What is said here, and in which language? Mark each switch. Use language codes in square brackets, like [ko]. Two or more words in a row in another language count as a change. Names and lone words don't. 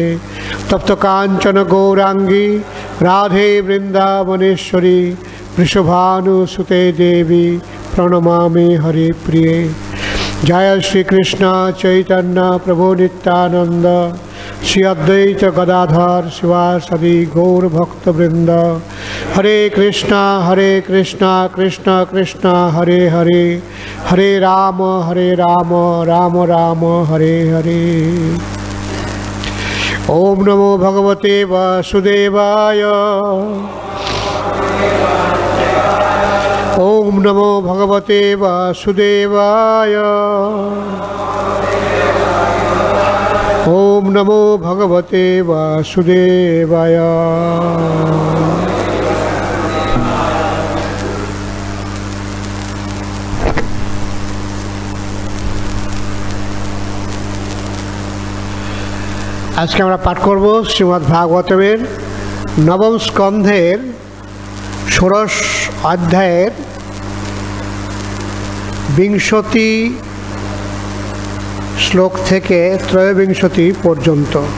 [sa] तप्त कांचन गौरांगी राधे वृंदावनेश्वरी वृषभानुसुते देवी प्रणमामि हरिप्रिये। जय श्री कृष्ण चैतन्य प्रभु नित्यानंद श्री अद्वैत गदाधर शिवासदि गौर भक्त वृंद। हरे कृष्णा कृष्ण कृष्ण हरे हरे हरे राम राम राम हरे हरे। ओम नमो भगवते वासुदेवाय। ओम नमो भगवते वासुदेवाय। ओम नमो भगवते वासुदेवाय। [bn] আজকে আমরা পাঠ করব শ্রীমদ্ ভাগবতের নবম স্কন্ধের ষোড়শ অধ্যায়ের 20 শ্লোক থেকে 23 পর্যন্ত।